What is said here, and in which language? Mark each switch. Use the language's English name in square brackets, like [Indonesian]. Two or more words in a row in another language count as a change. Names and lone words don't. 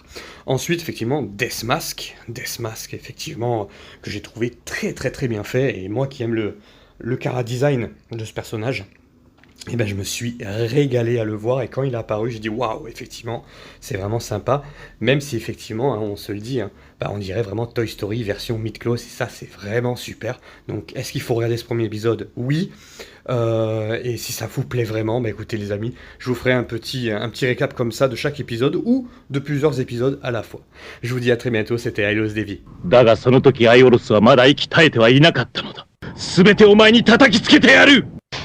[French] Ensuite effectivement Death Mask effectivement que j'ai trouvé très bien fait. Et moi qui aime le chara-design de ce personnage, je me suis régalé à le voir. Et quand il est apparu, j'ai dit waouh, effectivement, c'est vraiment sympa. Même si effectivement, hein, on se le dit, hein, on dirait vraiment Toy Story version mid-close. Et ça, c'est vraiment super. Donc, est-ce qu'il faut regarder ce premier épisode? Oui. Et si ça vous plaît vraiment, écoutez les amis, je vous ferai un petit récap comme ça de chaque épisode ou de plusieurs épisodes à la fois. Je vous dis à très bientôt, c'était Ailos Devi. [Japanese] だがその時アイオロスはまだ息絶えてはいなかったのだ。すべてお前に叩きつけてやる